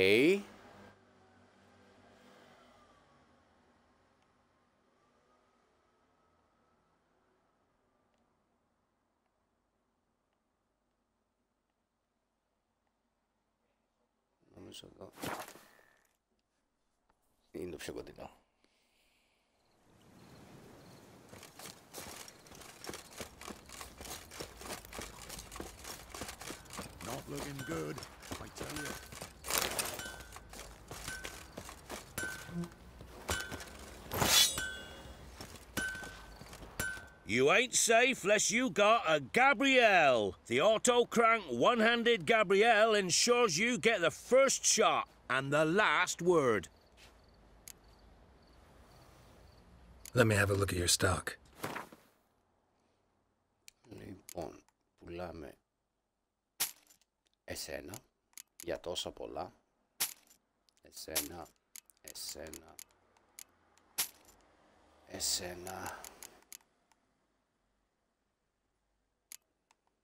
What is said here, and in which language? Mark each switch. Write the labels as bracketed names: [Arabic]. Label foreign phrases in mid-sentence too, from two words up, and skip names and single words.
[Greek] Νομίζω εδώ είναι το πιο κοντινό. [English] Not looking good, I tell you. You ain't safe unless you got a Gabrielle. The auto-crank one-handed Gabrielle ensures you get the first shot and the last word. Let me have a look at your stock. [Greek] Λοιπόν, πουλάμε εσένα για τόσα πολλά. Εσένα, εσένα, εσένα.